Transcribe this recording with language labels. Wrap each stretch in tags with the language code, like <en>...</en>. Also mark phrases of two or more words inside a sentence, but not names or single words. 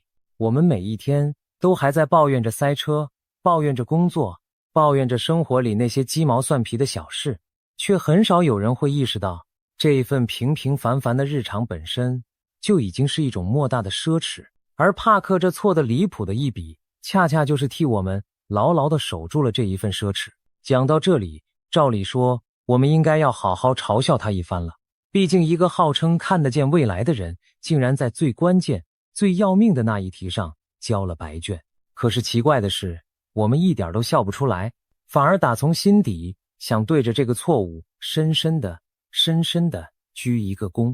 <zh>我們每一天都還在抱怨着塞車，抱怨着工作，抱怨着生活裡那些雞毛蒜皮的小事，卻很少有人會意識到，這一份平平凡凡的日常本身就已經是一種莫大的奢侈。而帕克這錯得離譜的一筆，恰恰就是替我們牢牢地守住了這一份奢侈。講到這裡，照理說我們應該要好好嘲笑他一番了。畢竟一個號稱看得見未來的人，竟然在最關鍵最要命的那一題上交了白卷。可是奇怪的是，我們一點都笑不出來，反而打從心底想對着這個錯誤深深地鞠一個躬。</zh>